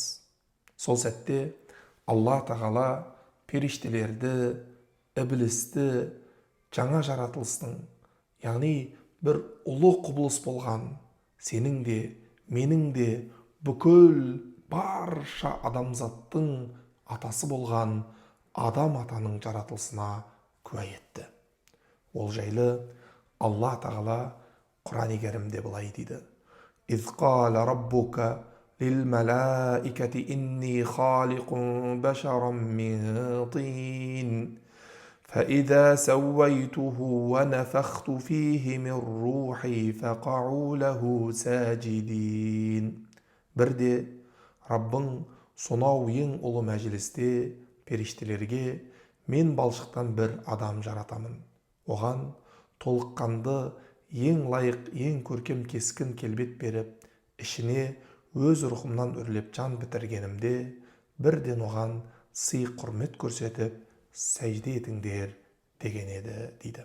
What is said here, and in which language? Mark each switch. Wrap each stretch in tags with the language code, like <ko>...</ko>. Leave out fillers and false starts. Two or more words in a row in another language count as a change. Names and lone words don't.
<kk>Сол сәтте Алла тағала періштелерді, іблісті жаңа жаратылыстың, яғни бір ұлы құбылыс болған сенің де менің де бүкіл барша адамзаттың атасы болған адам атаның жаратылысына куә етті. Ол жайлы Алла тағала Құран-ы Кәрімде былай дейді:</kk> <ar>إذ قال ربك للملائكة إني خالق بشرا من طين فإذا سويته ونفخت فيه من روحي فقعوا له ساجدين.</ar> <kk>Бірде Раббың сонау ең ұлы мәжілісте періштелерге мен балшықтан бір адам жаратамын. Оған толыққанды, ең лайық, ең көркем кескін келбет беріп, ішіне өз рухымнан үрлеп жан бітіргенімде, бірден оған сый құрмет көрсетіп, сәжде етіңдер деген еді дейді.</kk>